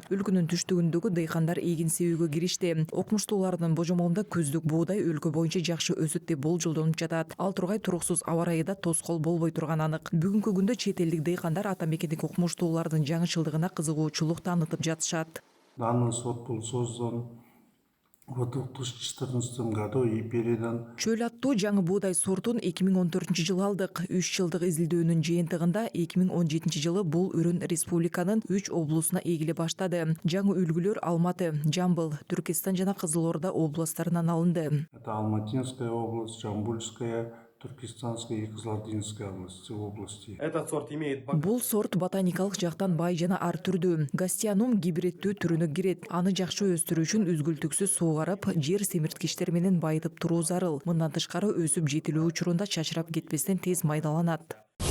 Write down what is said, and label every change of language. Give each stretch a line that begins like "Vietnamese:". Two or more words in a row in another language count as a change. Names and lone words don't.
Kyrgyz: Өлкөнүн түштүгүндөгү дыйкандар эгин себүүгө киришти. Окумуштуулардын божомолунда күздүк буудай өлкө боюнча жакшы өсөт деп болжолдонуп жатат. Ал тургай туруксуз аба ырайыда тоскоол болбой турганы анык. Бүгүнкү күндө чет элдик дыйкандар ата мекендик окумуштуулардын жаңычылдыгына кызыгуучулук таанытып жатышат.
Russian: Данный сорт был создан в 2014 году и передан.
Kyrgyz: Чөл аттуу жаңы буудай сортун 2014 жылы алдык. 3 жылдык изилдөөнүн жыйынтыгында 2017 жылы бул үрүн республиканын 3 облусуна эгиле баштады. Жаңы үлгүлөр Алматы, Жамбыл, Түркистан жана Кызыл Орда областтарынан алынды.
Russian: Это Алматинская область, Жамбульская, Туркестанская и Кызылординская области. Этот сорт имеет...
Kyrgyz: Бул сорт ботаникалык жактан бай жана ар түрдүү. Гастианум гибридтүү түрүнө кирет. Аны жакшы өстүрүү үчүн үзгүлтүксүз суугарып, жер семирткичтер менен байытып туруу зарыл. Мындан тышкары өсүп жетилүү учурунда чачырап кетпестен тез майдаланат.